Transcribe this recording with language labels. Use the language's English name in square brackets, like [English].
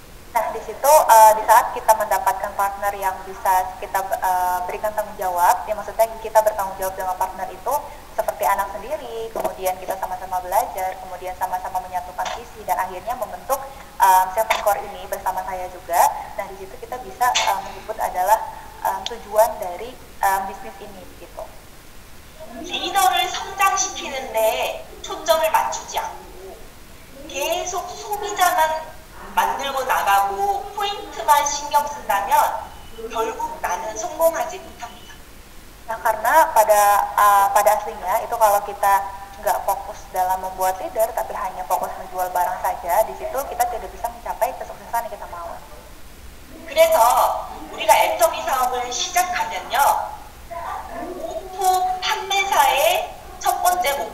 [Indonesian] Nah, di situ di saat kita mendapatkan partner yang bisa kita berikan tanggung jawab, ya maksudnya kita bertanggung jawab dengan partner itu seperti anak sendiri, kemudian kita sama-sama belajar, kemudian sama-sama menyatukan visi dan akhirnya membentuk 7 core ini bersama saya juga. Nah, di situ kita bisa menyebut adalah tujuan dari bisnis ini gitu. [Korean] 리더를 성장시키는데 초점을 맞추지 않고 계속 소비자만 만들고 나가고 포인트만 신경 쓴다면 결국 나는 성공하지 못합니다. [Indonesian] Nah, karena pada aslinya itu kalau kita nggak fokus dalam membuat leader tapi hanya fokus menjual barang saja, di situ kita tidak bisa mencapai kesuksesan yang kita mau. [Korean] 그래서 우리가 애터미 사업을 시작하면요, 오토 판매사의 첫 번째